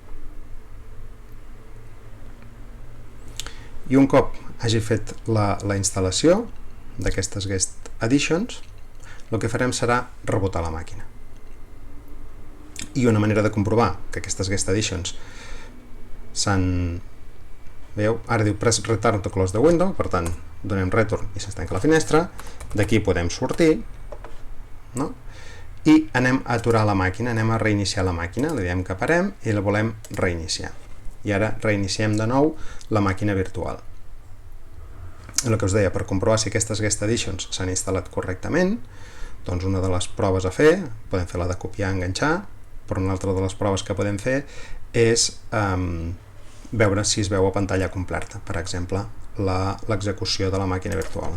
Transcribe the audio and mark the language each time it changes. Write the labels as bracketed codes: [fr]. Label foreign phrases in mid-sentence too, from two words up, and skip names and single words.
[ca] I un cop hagi fet la instal·lació d'aquestes Guest Editions, el que farem serà rebotar la màquina. I una manera de comprovar que aquestes Guest Editions veieu, ara diu [en] press return to close the window, [ca] per tant donem return i se'ns tanca la finestra, d'aquí podem sortir, i anem a aturar la màquina, anem a reiniciar la màquina, li diem que parem i la volem reiniciar. I ara reiniciem de nou la màquina virtual. El que us deia, per comprovar si aquestes Guest Editions s'han instal·lat correctament, doncs una de les proves a fer, podem fer la de copiar i enganxar, però una altra de les proves que podem fer és veure si es veu a pantalla completa, per exemple, l'execució de la màquina virtual.